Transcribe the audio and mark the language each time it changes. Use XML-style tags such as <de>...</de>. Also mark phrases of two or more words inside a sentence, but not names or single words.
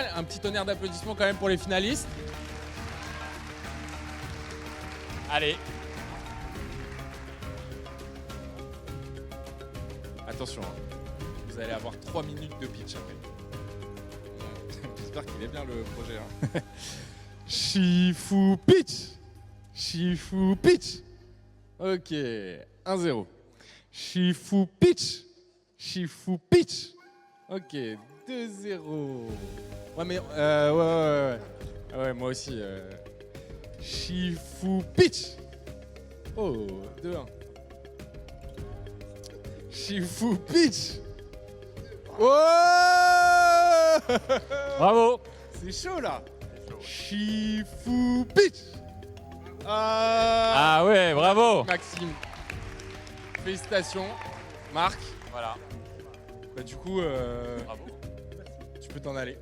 <fr>Un petit tonnerre d'applaudissements quand même pour les finalistes. Allez. Attention, vous allez avoir 3 minutes de pitch après. J'espère qu'il est bien le projet. Shifu Pitch. Shifu Pitch. Ok, 1-0. Shifu Pitch. Shifu Pitch. Ok, 2-0. Ouais, mais ouais, moi aussi. Shifu Pitch. Oh, 2-1. Shifu Pitch. Oh. Bravo. C'est chaud là. Shifu Pitch. Ah ouais, bravo. Maxime. Félicitations. Marc. Voilà. Bah, du coup, bravo. Tu peux t'en aller.</fr>